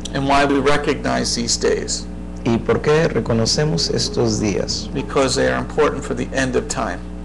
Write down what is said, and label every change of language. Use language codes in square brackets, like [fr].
[en] And why we recognize these days? [es] ¿Y por qué reconocemos estos días? [en] Because they are important for the end of time.